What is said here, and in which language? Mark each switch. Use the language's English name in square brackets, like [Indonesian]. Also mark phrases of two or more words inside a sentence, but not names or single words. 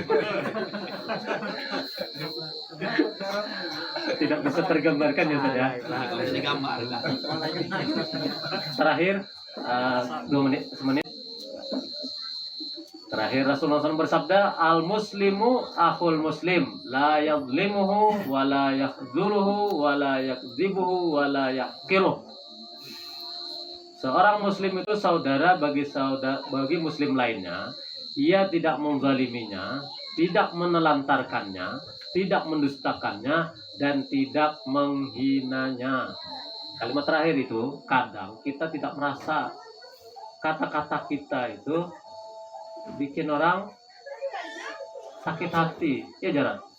[Indonesian] Tidak bisa tergambarkan ya Ustaz ya. Kalau bisa digambarkan. Terakhir 2 menit, semenit. Terakhir Rasulullah SAW bersabda, [Arabic] المسلم أخو المسلم، لا يظلمه، ولا يخذله، ولا يكذبه، ولا يحقره. [Indonesian] Seorang muslim itu saudara bagi muslim lainnya. Ia tidak menzaliminya, tidak menelantarkannya, tidak mendustakannya, dan tidak menghinanya. Kalimat terakhir itu, kadang kita tidak merasa kata-kata kita itu bikin orang sakit hati, ya Jarang?